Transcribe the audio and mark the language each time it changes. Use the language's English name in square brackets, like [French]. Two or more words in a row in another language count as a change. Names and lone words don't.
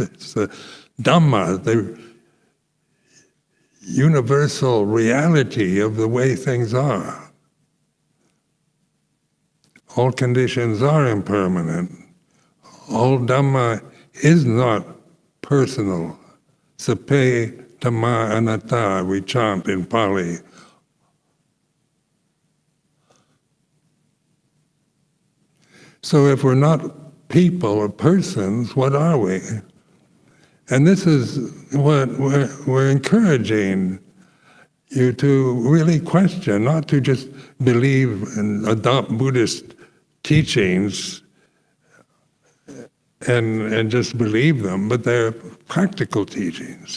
[English] It's the Dhamma, the universal reality of the way things are. All conditions are impermanent. All Dhamma is not personal. [Pali] Sape Dhamma anatta, [English] we chant in Pali. So if we're not people or persons, what are we? And this is what we're encouraging you to really question, not to just believe and adopt Buddhist teachings and just believe them, but they're practical teachings.